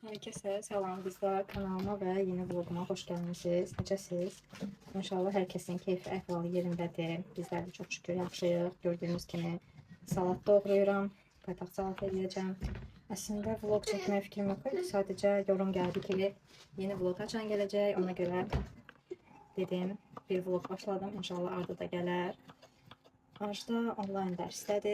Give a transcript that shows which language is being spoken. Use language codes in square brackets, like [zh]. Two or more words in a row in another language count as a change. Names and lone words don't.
[tr] Herkese selam kızlar, kanalıma ve yeni vloguma hoş geldiniz. [az] Necəsiz? İnşallah herkesin keyfi əhvalı yerindədir. [tr] Bizler de çok şükür [az] yaxşıyıq. Gördüğünüz kimi salat doğrayıram. Paytaxt salat edəcəm. Əslində vlog çəkmək fikrim yox idi. Sadəcə yorum gəldi ki, yeni vlog açan gələcək. Ona görə dedim, bir vlog başladım. İnşallah ardı da gələr. Arda online dərsdədir.